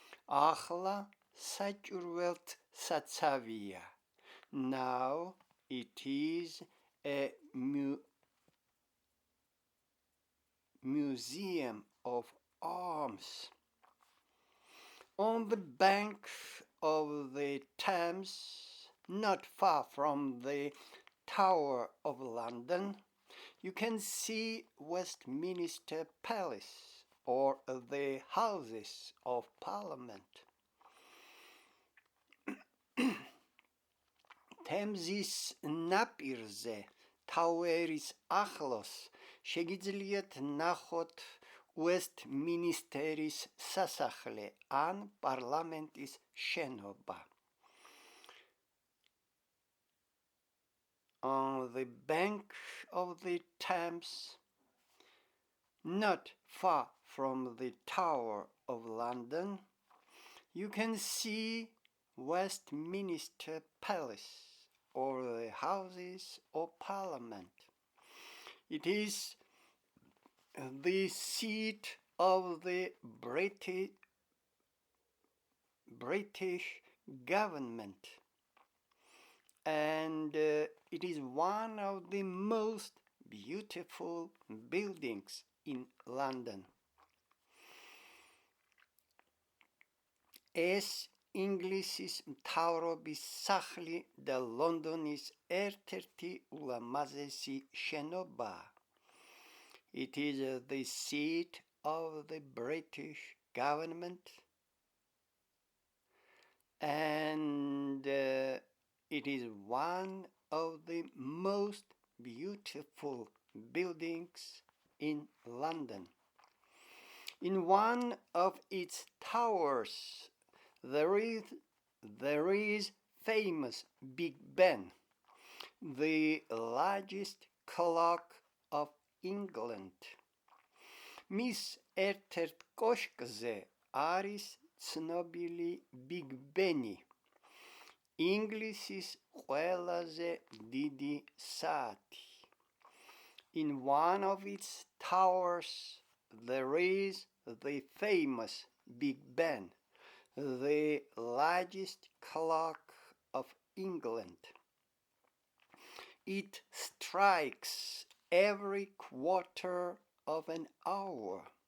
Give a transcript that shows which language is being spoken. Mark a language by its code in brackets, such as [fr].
[ka] ახლა საჭურველთ საცავია. [en] Now it is a museum of arms. On the bank of the Thames, not far from the Tower of London, you can see Westminster Palace or the Houses of Parliament. [ka] თემზის ნაპირზე ტაუერის ახლოს შეგიძლიათ ნახოთ Westminsteris სასახლე ან პარლამენტის შენობა. [en] On the bank of the Thames, not far from the Tower of London, you can see Westminster Palace or the Houses of Parliament. It is the seat of the British government. and it is one of the most beautiful buildings in London. [ka] ეს ინგლისის მთავრობის სახლი და ლონდონის ერთ-ერთი ულამაზესი შენობაა. [en] It is the seat of the British government and it is one of the most beautiful buildings in London. In one of its towers there is famous Big Ben, the largest clock of England. [ka] მის ერთ-ერთ კოშკზე არის ცნობილი Big Ben-ი, ინგლისის ყველაზე დიდი საათი. [en] In one of its towers there is the famous Big Ben, the largest clock of England. It strikes every quarter of an hour.